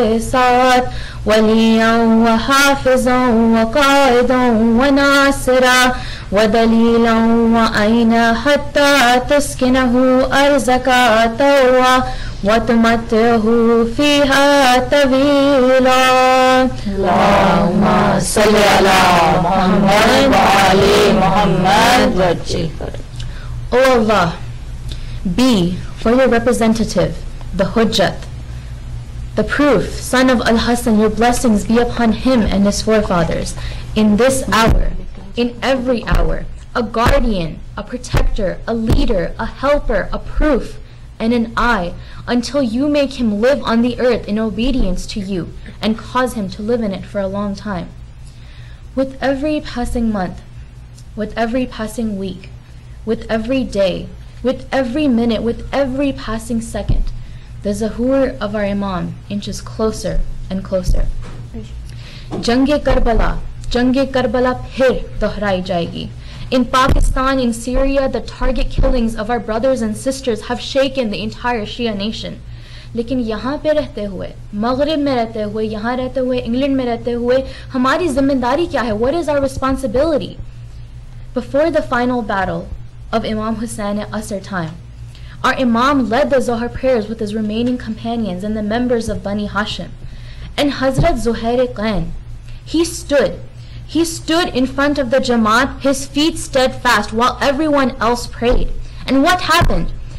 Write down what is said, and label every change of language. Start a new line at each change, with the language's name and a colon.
Arabic: ساعۃ ولییا وحافظا وقائدا وناصرا ودلیلا وعینا حتی تسکنہ ارضک طوعا وتمتعہ فیہا طویلا. اللہم صلی علی محمد وعلی محمد وجل.
English: O Allah, be for your representative, the Hujjat, the proof, son of Al-Hasan, your blessings be upon him and his forefathers, in this hour, in every hour, a guardian, a protector, a leader, a helper, a proof, and an eye, until you make him live on the earth in obedience to you, and cause him to live in it for a long time. With every passing month, with every passing week, with every day, with every minute, with every passing second, the Zuhur of our Imam inches closer and closer.
Urdu: Jang-e Karbala phir dohrai jayegi.
English: In Pakistan, in Syria, the target killings of our brothers and sisters have shaken the entire Shia nation.
Urdu: لیکن یہاں پہ رہتے ہوئے, مغرب میں رہتے ہوئے, یہاں رہتے ہوئے, انگلینڈ میں رہتے ہوئے, ہماری ذمہ داری کیا ہے؟
English: What is our responsibility? Before the final battle of Imam Hussain at Asr time, our Imam led the Zohar prayers with his remaining companions and the members of Bani Hashim. And Hazrat Zuhair Qain, he stood in front of the Jamaat, his feet steadfast, while everyone else prayed. And what happened?